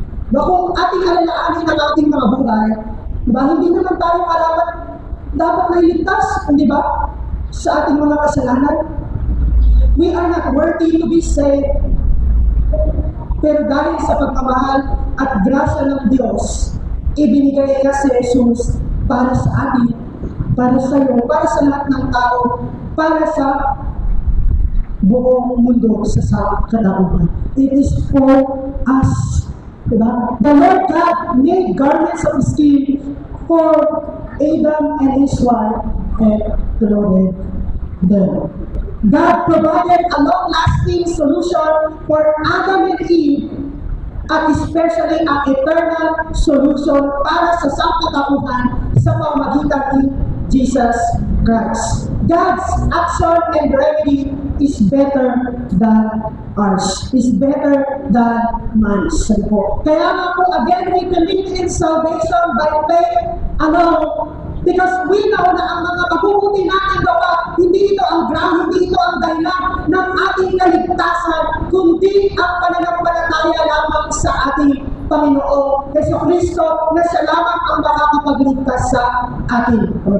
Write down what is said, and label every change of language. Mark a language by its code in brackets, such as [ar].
[tl] Kung ating alalahanin ang ating mga buhay, hindi naman tayo kalaban dapat nailigtas, di ba? Sa ating mga kasalanan. [en] We are not worthy to be saved. [tl] Pero dahil sa pagmamahal at grasya ng Diyos, ibinigay niya si Jesus para sa atin, para sa iyo, para sa lahat ng tao, para sa buong mundo sa katauhan. [en] It is for us. [tl] Diba? [en] The Lord God made garments of skin for Adam and his wife and clothed them. God provided a long-lasting solution for Adam and Eve at especially an eternal solution [tl] para sa sangkatauhan sa pamamagitan ni Jesus Christ. [en] God's action and remedy is better than ours. Is better than man's. [tl] Kaya nga po, [en] again, we believe in salvation by faith alone. Because we know [tl] na ang mga mabubuti natin gawa, hindi ito ang ground, hindi ito ang dahilan ng ating kaligtasan, kundi ang pananampalataya lamang sa ating Panginoon Jesucristo na siya lamang ang makakapagligtas sa atin.